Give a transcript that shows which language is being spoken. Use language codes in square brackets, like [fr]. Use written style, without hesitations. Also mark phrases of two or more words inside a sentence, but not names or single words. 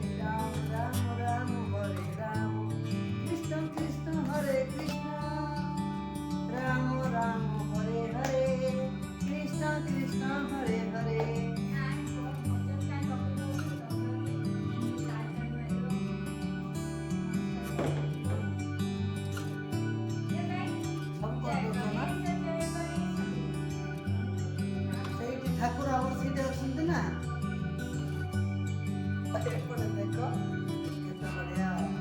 [sa] राम राम राम हरे राम कृष्ण कृष्ण हरे कृष्ण राम राम हरे हरे कृष्ण कृष्ण हरे हरे [or] ସେଇଠି ଠାକୁର ଆମର ସେଇଠି ଅଛନ୍ତି ନା ଏପଟେ ଦେଖ କେତେ ବଢିଆ